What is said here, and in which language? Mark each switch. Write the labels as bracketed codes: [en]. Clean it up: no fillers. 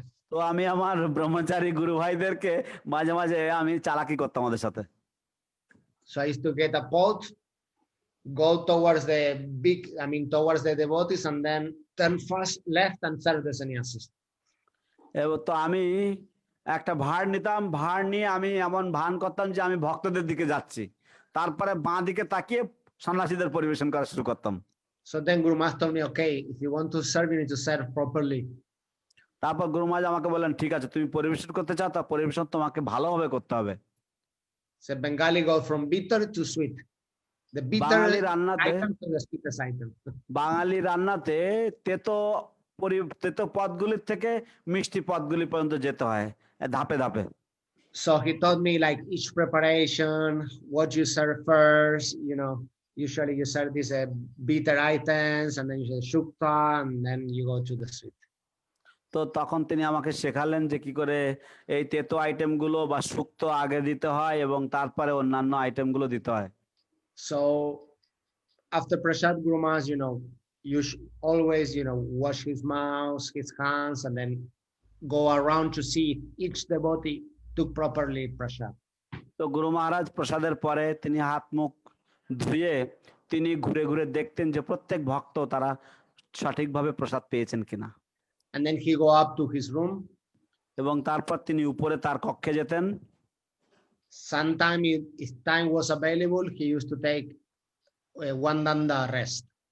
[bn] তো আমি আমার ব্রহ্মচারী গুরু ভাইদেরকে মাঝে মাঝে আমি চালাকি করতাম ওদের সাথে। [en] So I used to get a pot, go towards the big, towards the devotees, and then turn first left and serve the sannyasis. [bn] এবার তো আমি একটা ভার নিতাম, ভার নিয়ে আমি এমন ভান করতাম যে আমি ভক্তদের দিকে যাচ্ছি, তারপরে বাঁ দিকে তাকিয়ে সন্ন্যাসীদের পরিবেশন করা শুরু করতাম। [en] So then Guru Maharaj told me, okay, if you want to serve, you need to serve properly. [bn] তারপর গুরু মহারাজ আমাকে বললেন, ঠিক আছে, তুমি পরিবেশন করতে চাও, তা পরিবেশন তোমাকে ভালোভাবে করতে হবে। [en] So Bengali go from bitter to sweet. The bitter [bn] বাঙালি রান্নাতে [en] item to the sweetest item. [bn] বাঙালি রান্নাতে তেতো তেতো পদগুলির থেকে মিষ্টি পদগুলি পর্যন্ত যেতে হয় ধাপে ধাপে। [en] So he taught me like each preparation, what you serve first, usually you serve these bitter items, and then you say shukta, and then you go to the sweet. [bn] তো তখন তিনি আমাকে শেখালেন যে কি করে এই তেতো আইটেম গুলো বা শুক্তো আগে দিতে হয় এবং তারপরে অন্যান্য আইটেম গুলো দিতে হয়। [en] So after prasad, Guru Maharaj, you should always, wash his mouth, his hands, and then go around to see if each devotee took properly prasad. [bn] তো গুরু মহারাজ প্রসাদের পরে তিনি হাত মুখ ধুয়ে তিনি ঘুরে ঘুরে দেখতেন যে প্রত্যেক ভক্ত তারা সঠিকভাবে প্রসাদ পেয়েছেন কিনা। [en] And then he go up to his room. [bn] এবং তারপর তিনি উপরে তার কক্ষে যেতেন। [en] Sometime if time was available, he used to take one danda rest.